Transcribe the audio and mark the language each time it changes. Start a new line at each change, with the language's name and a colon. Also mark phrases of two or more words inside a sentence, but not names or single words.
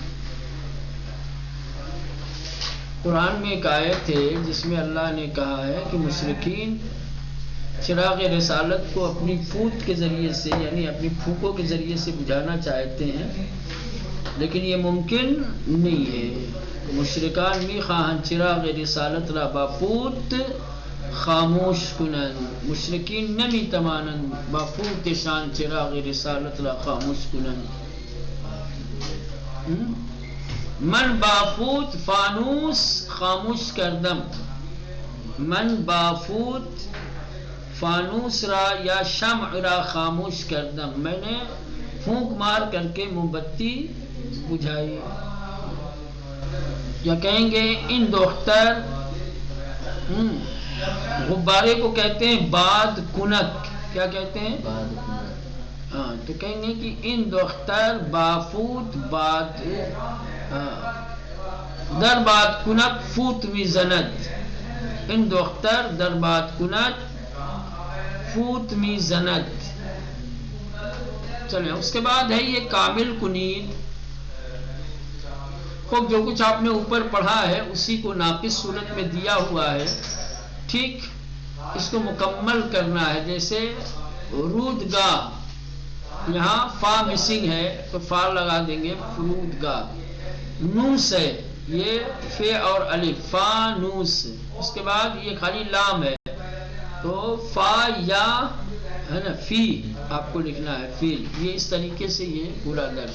Urdu: قرآن میں ایک آیت ہے جس میں اللہ نے کہا ہے کہ مشرکین چراغ رسالت کو اپنی پھوت کے ذریعے سے، یعنی اپنی پھوکوں کے ذریعے سے بجھانا چاہتے ہیں، لیکن یہ ممکن نہیں ہے۔
Persian: مشرکان می خواہن چراغ رسالت را با پوت خاموش کنن، مشرکین نمی توانند با پوتشان چراغ رسالت را خاموش کنن۔ من بافوت فانوس خاموش کردم، من بافوت فانوس را یا شمع را خاموش کردم،
Urdu: میں نے پھونک مار کر کے موم بتی بجھائی۔ یا کہیں گے
Persian: این دختر،
Urdu: غبارے کو کہتے ہیں باد کنک، کیا کہتے ہیں؟ ہاں، تو کہیں گے کہ
Persian: این دختر بافوت باد در باد کنک فوت می زند، این دختر در باد کنک فوت می زند۔
Urdu: چلیں، اس کے بعد ہے یہ
Persian: کامل کنید۔
Urdu: خوب جو کچھ آپ نے اوپر پڑھا ہے اسی کو ناقص صورت میں دیا ہوا ہے، ٹھیک، اس کو مکمل کرنا ہے۔ جیسے رودگاہ، یہاں فا مسنگ ہے تو فا لگا دیں گے، فرودگاہ۔ نوس ہے، یہ فے اور الف، فانوس، اس کے بعد یہ خالی لام ہے تو فا یا ہے نا فی آپ کو لکھنا ہے، فیل، یہ اس طریقے سے یہ پورا درس۔